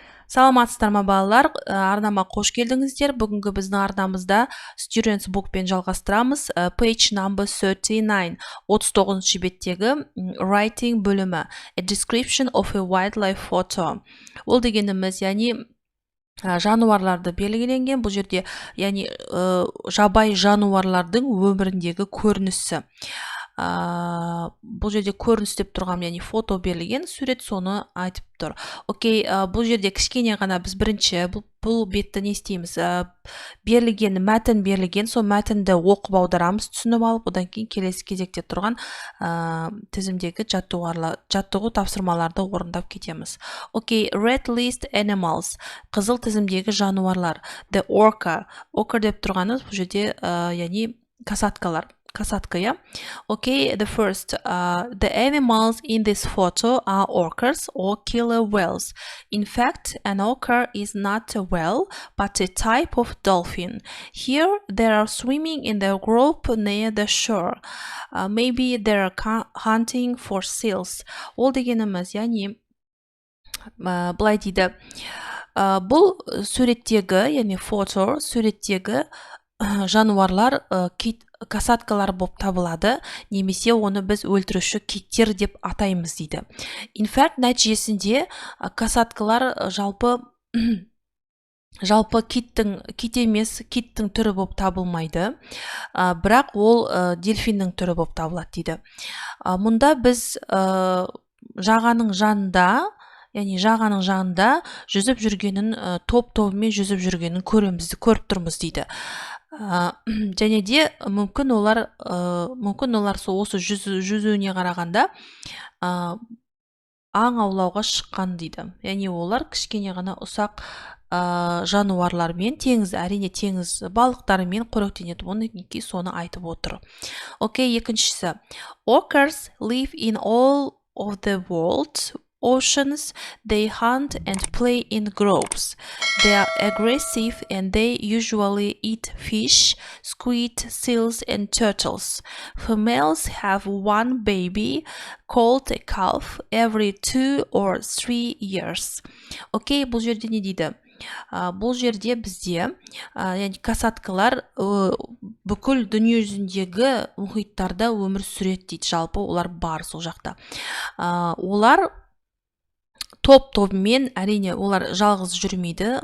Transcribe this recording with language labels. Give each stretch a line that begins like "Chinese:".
Kazakh: Саламатсыздар ма балалар, арнама қош келдіңіздер. Бүгінгі біздің арнамызда Students Bookпен жалғастырамыз.
English: Page number 39,
Kazakh: 39 беттегі Writing бөлімі.
English: A description of a wildlife photo.
Kazakh: Ол дегеніміз, яғни жануарларды белгіленген, бұл жерде яғни жабай жануарлардың өміріндегі көрінісі. Бұл жерде көрініс деп тұрғам, яғни фото берілген, сурет соны айтып тұр. Окей, бұл жерде кішкене ғана біз бірінші бұл бетті не істейміз? Берілген, мәтін берілген, сол мәтінді оқып аударамыз, түсініп алып, одан кейін келесі кезекте тұрған тізімдегі жаттығу тапсырмаларды орындап кетеміз. Окей,
English: red list animals,
Kazakh: қызыл тізімдегі жануарлар. The orca, orca деп тұрғанымыз бұл жерде яғни касаткалар. Касатка, yeah?
English: Okay, the first, the animals in this photo are orcas or killer whales. In fact, an orca is not a whale, but a type of dolphin. Here, they are swimming in the group near the shore. Maybe they are hunting for seals.
Kazakh: Ол дегеніміз, яғни, былай дейді, бұл суреттегі, яғни фото, суреттегі жануарлар касаткалар болып табылады, немесе оны біз өлтіруші киттер деп атаймыз дейді.
English: In fact,
Kazakh: нәтижесінде касаткалар жалпы кит емес, киттің түрі болып табылмайды, бірақ ол дельфиннің түрі болып табылады дейді. Мұнда біз жағаның жанында жүзіп жүргенін, топ-тобымен жүзіп жүргенін көріп тұрмыз дейді. Және де мүмкін олар осы жүзуіне қарағанда аң аулауға шыққан дейді. Яғни олар кішкене ғана ұсақ жануарлармен, әрине теңіз балықтарымен қоректенеді. Оны соны айтып отыр. Окей, екіншісі.
English: Orcas live in all of the world's oceans. They hunt and play in groves. They are aggressive and they usually eat fish, squid, seals and turtles. Females have one baby called a calf every 2 or 3 years.
Kazakh: Окей, бұл жерде не дейді? Бұл жерде бізде касаткалар бүкіл дүние жүзіндегі мұхиттарда өмір сүреді дейді. Жалпы олар бар сол жақта. Олар топ-тобымен, әрине олар жалғыз жүрмейді.